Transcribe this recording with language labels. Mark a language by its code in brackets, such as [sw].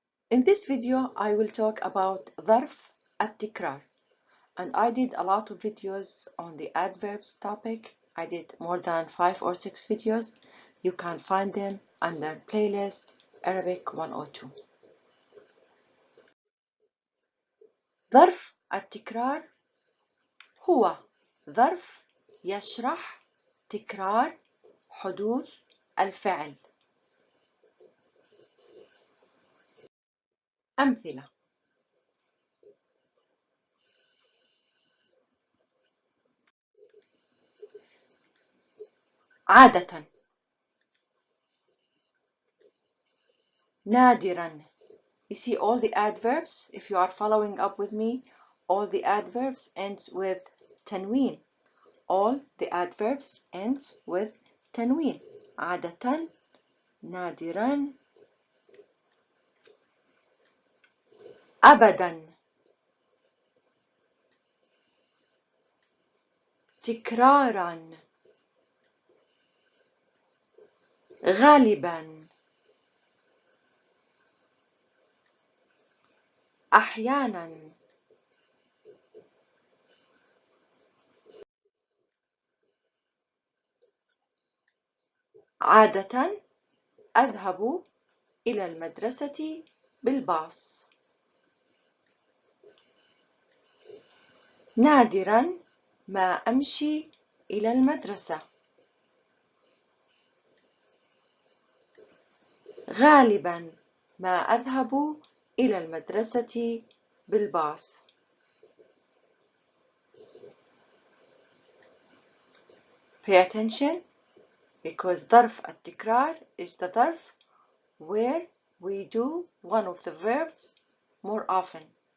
[en] In this video, I will talk about ظرف التكرار, and I did a lot of videos on the adverbs topic. I did more than 5 or 6 videos. You can find them under playlist Arabic 102. [ar] ظرف التكرار هو ظرف يشرح تكرار حدوث الفعل. أمثلة: عادة، نادرا. [en] You see all the adverbs, if you are following up with me, all the adverbs end with تنوين. All the adverbs end with تنوين. [ar] عادة، نادرا، أبدا، تكرارا، غالبا، أحيانا. عادة أذهب إلى المدرسة بالباص. نادرا ما أمشي إلى المدرسة. غالبا ما أذهب إلى المدرسة بالباص. [en] Pay attention, because ظرف التكرار is the ظرف where we do one of the verbs more often.